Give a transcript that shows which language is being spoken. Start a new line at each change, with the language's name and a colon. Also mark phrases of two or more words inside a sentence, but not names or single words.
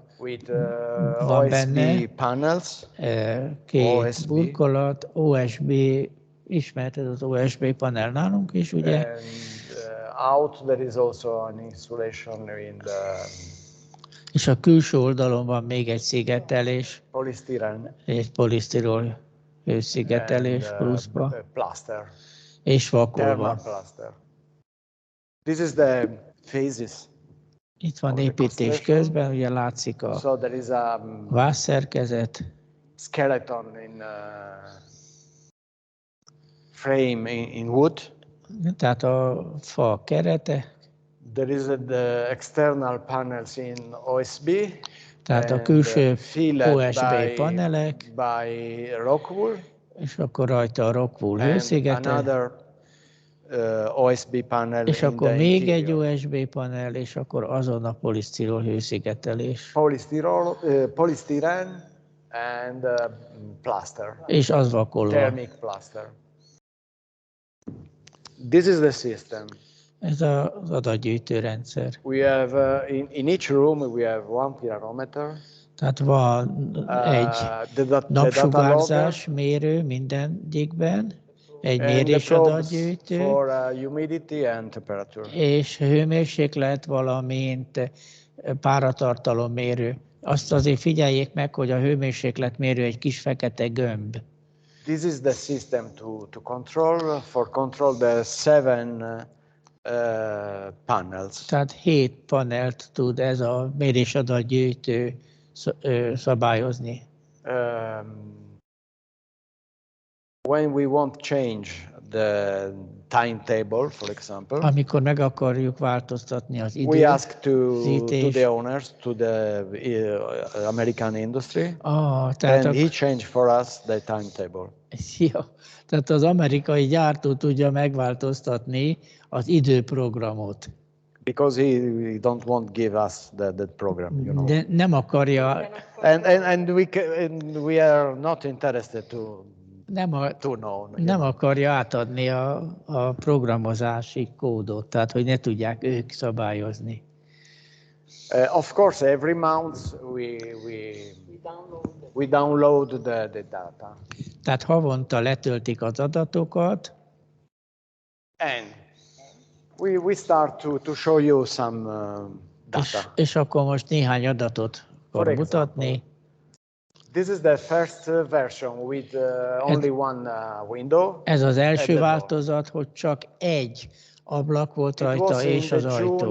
Hungarian: van OSB benne. Panels. 2 OSB. Burkolat, OSB, ismert ez az OSB panel nálunk is, ugye?
English: And out there is also an insulation in the...
Hungarian: És a külső oldalon van még egy szigetelés.
English: Polystyrene.
Hungarian: Egy polisztirol hőszigetelés pluszba.
English: Plaster.
Hungarian: És vakolva.
English: Plaster. This is the phases.
Hungarian: Itt van építés közben, ugye látszik a vászszerkezet.
English: Skeleton in frame in wood.
Hungarian: Tehát a fa kerete,
English: There is the external panels in OSB.
Hungarian: tehát a
English: and,
Hungarian: külső
English: filled
Hungarian: OSB panelek,
English: by rockwool.
Hungarian: és akkor rajta a rockwool
English: And
Hungarian: hőszigete,
English: another OSB panel
Hungarian: és
English: in
Hungarian: akkor
English: the
Hungarian: még egy
English: interior.
Hungarian: OSB panel, és akkor azon a polisztirol hőszigetelés.
English: Polystyrene and plaster.
Hungarian: És az vakolva.
English: Thermic plaster. This is the system.
Hungarian: Ez az adatgyűjtő rendszer.
English: We have in each room we have one pyrometer.
Hungarian: Tehát van egy napsugárzás mérő mindegyikben, egy mérésadatgyűjtő,
English: for humidity and temperature.
Hungarian: és hőmérséklet, valamint páratartalommérő. Azt azért figyeljék meg, hogy a hőmérsékletmérő egy kis fekete gömb.
English: This is the system to control, the 7 panels.
Hungarian: Tehát 7 panelt tud ez a mérésadatgyűjtő szabályozni.
English: When we want to change the timetable, for example,
Hungarian: amikor meg akarjuk változtatni az időt,
English: we ask to the owners, to the American industry, and he changed for us the timetable.
Hungarian: Ja, tehát az amerikai gyártó tudja megváltoztatni az időprogramot.
English: Because he don't want to give us that program, you know.
Hungarian: De nem akarja.
English: And we are not interested to know.
Hungarian: Nem akarja átadni a programozási kódot, tehát hogy ne tudják ők szabályozni.
English: Of course, every month we download the data.
Hungarian: Tehát havonta letöltik az adatokat.
English: And we start to show you some data.
Hungarian: És akkor most néhány adatot fog mutatni.
English: This is the first version with only one window.
Hungarian: Ez az első változat, hogy csak egy ablak volt rajta, és az ajtó.